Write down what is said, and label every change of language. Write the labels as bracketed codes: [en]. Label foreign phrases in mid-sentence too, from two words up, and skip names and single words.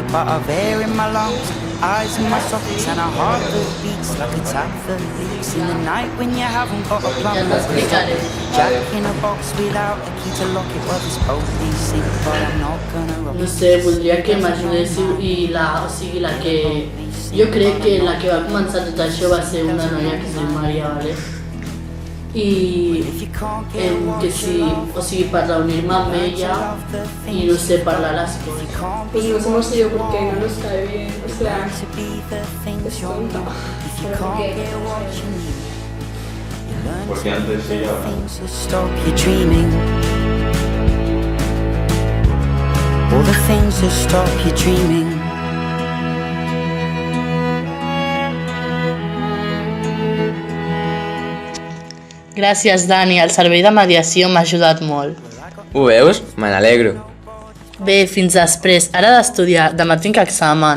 [en] But I've air in my lungs, eyes in my sockets, and a heart that beats like a tap that leaks in the night when you haven't got a plumber. Jack in a box without a key to lock it. Well, this police in, but I'm not gonna rock it. [ca] No sé, voldria que m'ajudéssiu i la que... Jo crec que la que va començar tot això va ser una noia que es diu Maria, vale? I que sí, o sigui, per reunir-me amb ella i no sé, parlar [es] las cosas. Pues no somos yo porque no nos cae bien, o sea, es tonta. ¿Pero por qué? Porque antes ella... [en] All the things that stop you dreaming. [ca] Gràcies, Dani, el servei de mediació m'ha ajudat molt. Ho veus? Me n'alegro. Bé, fins després. Ara he d'estudiar, demà tinc examen.